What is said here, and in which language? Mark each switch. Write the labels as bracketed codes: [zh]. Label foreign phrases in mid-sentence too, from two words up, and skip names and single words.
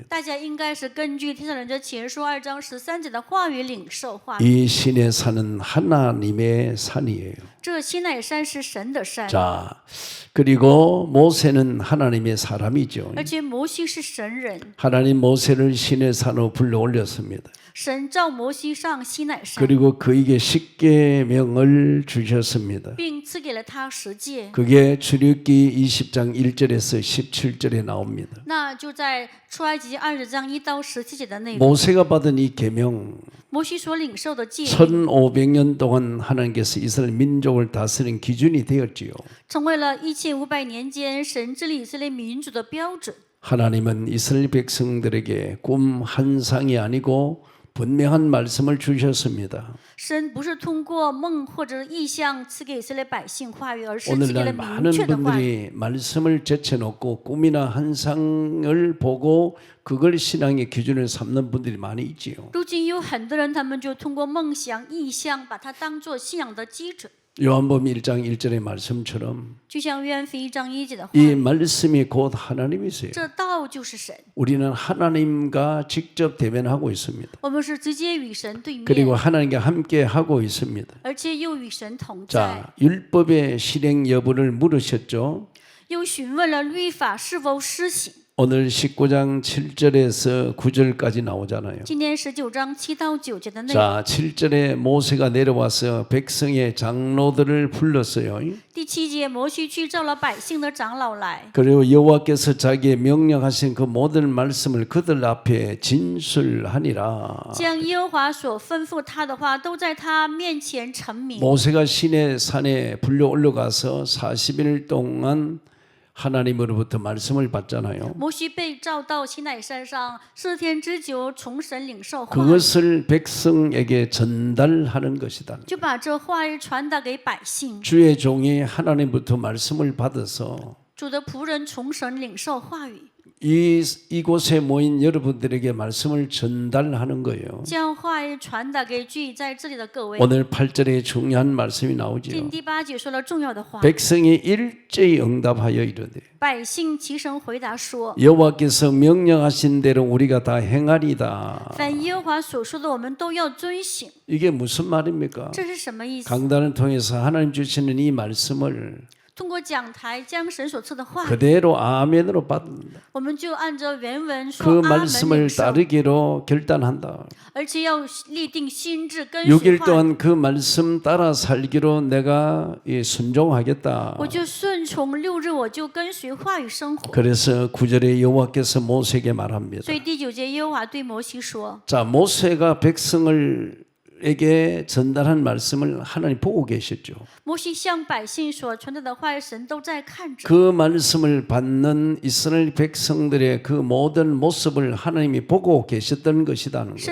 [zh] 大家应该是根据帖撒罗尼迦前书2章13节的话语领受话语。 [ko] 이 신의 산은 하나님의 산이에요. [zh] 这西乃山是神的山， [ko] 자, 그리고 모세는 하나님의 사람이죠. [zh] 而且摩西是神人。 [ko] 하나님 모세를 신의 산으로 불러 올렸습니다. [zh] 神召摩西上西乃山， [ko] 그리고 그에게 십계명을 주셨습니다. [zh] 并赐给了他十诫。 [ko] 그게 출애굽기 20장 1절에서 17절에 나옵니다. [zh] 那就在出埃及记20章1到17节的内容。 [ko] 모세가 받은 이 계명 [zh] 摩西所领受的诫命， [ko] 1500년 동안 하나님께서 이스라엘 민족을 다스린 기준이 되었지요. [zh] 成为了1500年间神治理以色列民族的标准。 [ko] 하나님은 이스라엘 백성들에게 꿈 한 상이 아니고 분명한 말씀을 주셨습니다. [zh] 神不是通过梦或者意象赐给以色列百姓话语，而是赐给了 [ko] 오늘날 [zh] 明 [ko] 많은 [zh] 确的话语。 [ko] 분들이 말씀을 제쳐놓고 꿈이나 한상을 보고 그걸 신앙의 기준을 삼는 분들이 많이 있지요. [zh] 如今有很多人，他们就通过梦想、意象，把它当作信仰的基准。 [ko] 요한복음 1장 1절의 말씀처럼 [zh] 就像约翰福音1章1节的话， [ko] 이 말씀이 곧 하나님이세요. [zh] 这道就是神， [ko] 우리는 하나님과 직접 대면하고 있습니다. [zh] 我们是直接与神对面， [ko] 그리고 하나님과 함께 하고 있습니다. [zh] 而且又与神同在。 [ko] 자, 율법의 실행 여부를 물으셨죠. [zh] 又询问了律法是否施行。 [ko] 오늘 19장 7절에서 9절까지 나오잖아요. [zh] 今天19章7到9节的内容。 [ko] 자, 7절에 모세가 내려와서 백성의 장로들을 불렀어요. [zh] 第7节，摩西去召了百姓的长老来， [ko] 그리고 여호와께서 자기의 명령하신 그 모든 말씀을 그들 앞에 진술하니라. [zh] 将耶和华所吩咐他的话都在他面前陈明。 [ko] 모세가 시내 산에 불려 올라가서 40일 동안 하나님으로부터 말씀을 받잖아요. [zh] 摩西被召到西乃山上4天之久，从神领受话语， [ko] 그것을 백성에게 전달하는 것이다. [zh] 就把这话语传达给百姓。 [ko] 주의 종이 하나님부터 말씀을 받아서 [zh] 主的仆人从神领受话语， [ko] 이곳에 모인 여러분들에게 말씀을 전달하는 거예요. [zh] 将话语传达给聚在这里的各位。 [ko] 오늘 8절에 중요한 말씀이 [zh] 今 [ko] 나오지요. [zh] 第8节说了重要的话， [ko] 백성이 일제히 응답하여 이르되 [zh] 百姓齐声回答说： [ko] 여호와께서 명령하신 대로 우리가 다 행하리다. [zh] 凡耶和华所说的，我们都要遵行。 [ko] 이게 무슨 말입니까? [zh] 这是什么意思？ [ko] 강단을 통해서 하나님 주시는 이 말씀을 [zh] 通过讲台将神所赐的话语， [ko] 그대로 아멘으로 받는다. [zh] 我们就按照原文 [ko] 그 [zh] 说阿门 [ko] 말씀을 [zh] 领受， [ko] 따르기로 결단한다. [zh] 而且要立定心志跟随 [ko] 6일 [zh] 话语。 [ko] 동안 그 말씀 따라 살기로 내가 순종하겠다. [zh] 我就顺从6日，我就跟随话语生活。 [ko] 그래서 9절에 여호와께서 모세에게 말합니다. [zh] 所以第9节，耶和华对摩西说 [ko] 자, 모세가 백성에게 전달한 말씀을 하나님 보고 계셨죠. [zh] 摩西向百姓所传达的话语，神都在看着。 [ko] 그 말씀을 받는 이스라엘 백성들의 그 모든 모습을 하나님이 보고 계셨던 것이라는 거예요.